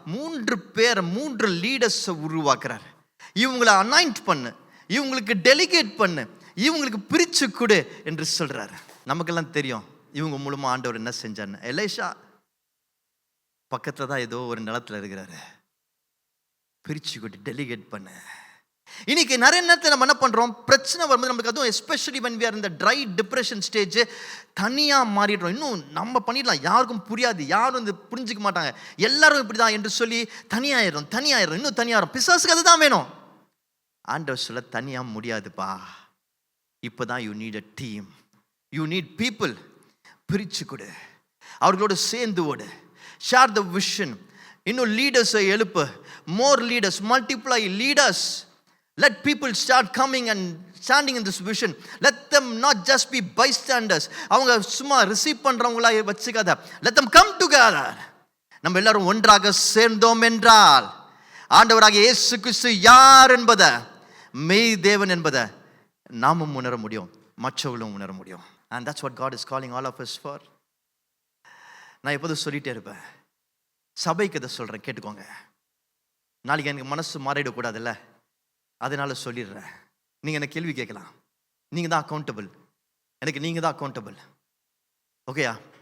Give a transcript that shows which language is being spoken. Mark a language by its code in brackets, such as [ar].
[ta] 3 பேர் 3 லீடர்ஸை உருவாக்குறாரு. இவங்களை அனாயிண்ட் பண்ணு, இவங்களுக்கு டெலிகேட் பண்ணு, இவங்களுக்கு பிரிச்சு கொடு என்று சொல்றாரு. நமக்கெல்லாம் தெரியும் இவங்க மூலமா ஆண்டவர் என்ன செஞ்சான்னு. எலிஷா பக்கத்துல தான் ஏதோ ஒரு நிலத்துல இருக்கிறாரு. பிரிச்சு கொடு, டெலிகேட் பண்ணு. இன்னைக்கு நிறைய நேரத்தில் நம்ம என்ன பண்றோம்? பிரச்சனை வரும்போது நமக்கு அதுவும் especially [en] when we are in the dry depression stage, [ta] தனியா மாறிடுறோம். இன்னும் நம்ம பண்ணிடலாம், யாருக்கும் புரியாது, யாரும் வந்து புரிஞ்சுக்க மாட்டாங்க, எல்லாரும் இப்படிதான் என்று சொல்லி தனியாயிரும் தனியாயிரும் இன்னும் தனியாயிரும். பிசாசுக்கு அதுதான் வேணும். ஆண்டவர் சொல்ல தனியா முடியாதுப்பா, இப்பதான் [en] You need a team, you need people. [ta] பிரிச்சு கொடு, அவர்களோட சேர்ந்து ஓடு, [en] Share the vision. [ta] இன்னும் லீடர்ஸை எழுப்பு, [en] More leaders, multiply leaders. Let people start coming and standing in this vision. Let them not just be bystanders. [ta] அவங்க சும்மா ரிசீவ் பண்றவங்களா வச்சுக்காத. [en] Let them come together. [ta] நம்ம எல்லாரும் ஒன்றாக சேர்ந்தோம் என்றால் ஆண்டவராகிய இயேசு கிறிஸ்து யார் என்பதை, மெய் தேவன் என்பதை நாமும் உணர முடியும், மற்றவர்களும் உணர முடியும். [en] And that's what God is calling all of us for. [ta] நான் எப்போதும் சொல்லிட்டே இருப்பேன், சபைக்கு இதை சொல்றேன், கேட்டுக்கோங்க. நாளைக்கு எனக்கு மனசு மாறிடக்கூடாதுல்ல, அதனால சொல்லிடுறேன். நீங்க என்ன கேள்வி கேட்கலாம், நீங்க தான் அக்கௌண்டபிள், எனக்கு நீங்க தான் அக்கௌண்டபிள். ஓகேயா?